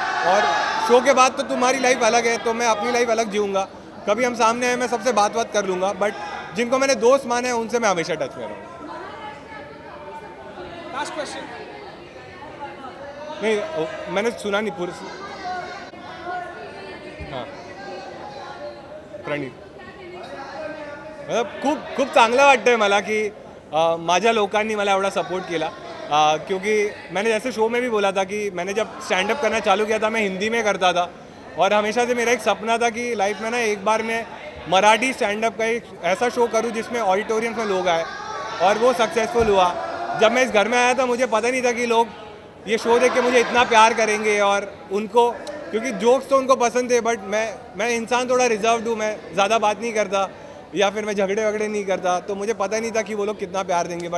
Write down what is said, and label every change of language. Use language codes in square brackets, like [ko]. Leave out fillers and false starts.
[hi] और शो के बाद तो तुम्हारी लाइफ अलग है, तो मैं अपनी लाइफ अलग जीऊँगा। कभी हम सामने आए मैं सबसे बात कर लूँगा, बट जिनको मैंने दोस्त माने हैं उनसे मैं हमेशा टच में रहूँगा। [en] Last question. [hi] नहीं मैंने सुना नहीं पूरा। [mr] हां प्रणीत, मतलब खूप खूप चांगलं वाटतंय मला की माझ्या लोकांनी मला एवढा सपोर्ट केला। [hi] क्योंकि मैंने जैसे शो में भी बोला था कि मैंने जब स्टैंड अप करना चालू किया था मैं हिंदी में करता था, और हमेशा से मेरा एक सपना था कि लाइफ में ना एक बार मैं मराठी स्टैंड अप का एक ऐसा शो करूं जिसमें ऑडिटोरियम में लोग आए, और वो सक्सेसफुल हुआ। जब मैं इस घर में आया था मुझे पता नहीं था कि लोग ये शो देख के मुझे इतना प्यार करेंगे, और उनको, क्योंकि जोक्स तो उनको पसंद थे, बट मैं इंसान थोड़ा रिजर्व्ड हूँ, मैं ज़्यादा बात नहीं करता या फिर मैं झगड़े वगड़े नहीं करता, तो मुझे पता नहीं था कि वो लोग कितना प्यार देंगे।